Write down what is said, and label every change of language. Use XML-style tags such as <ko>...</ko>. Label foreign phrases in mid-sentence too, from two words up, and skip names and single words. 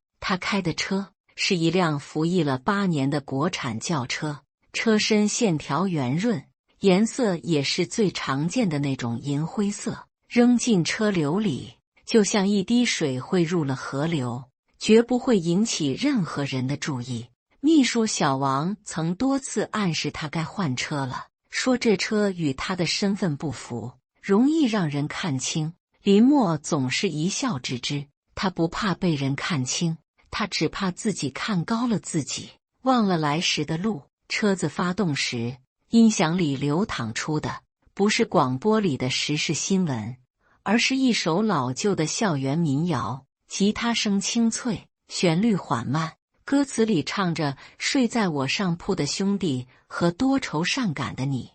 <zh>他開的車是一輛服役了8年的國產轎車，車身線條圓潤，顏色也是最常見的那種銀灰色。扔進車流裡，就像一滴水匯入了河流，絕不會引起任何人的注意。秘書小王曾多次暗示他該換車了，說這車與他的身份不符，容易讓人看清。林默總是一笑置之，他不怕被人看清，他只怕自己看高了自己，忘了來時的路。車子發動時，音響裡流淌出的不是廣播裡的時事新聞，而是一首老舊的校園民謠，吉他聲清脆，旋律緩慢，歌詞裡唱着睡在我上鋪的兄弟和多愁善感的你。</zh>